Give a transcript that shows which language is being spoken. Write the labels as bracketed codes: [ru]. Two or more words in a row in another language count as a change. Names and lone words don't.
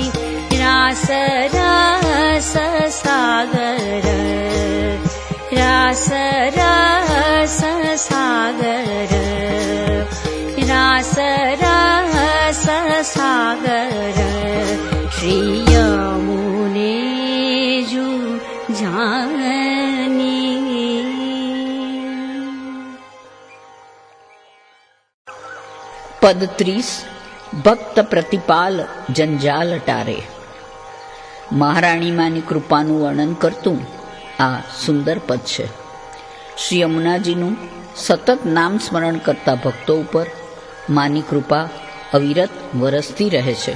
[hi] रास रस सागर रास रस सागर रास रस सागर श्री यमुने जूझानी. [gu] પદ 30 ભક્ત પ્રતિપાલ જંજાલ ટારે. મહારાણીમાની કૃપાનું વર્ણન કરતું આ સુંદર પદ છે. શ્રી યમુનાજીનું સતત નામ સ્મરણ કરતા ભક્તો ઉપર માની કૃપા અવિરત વરસતી રહે છે.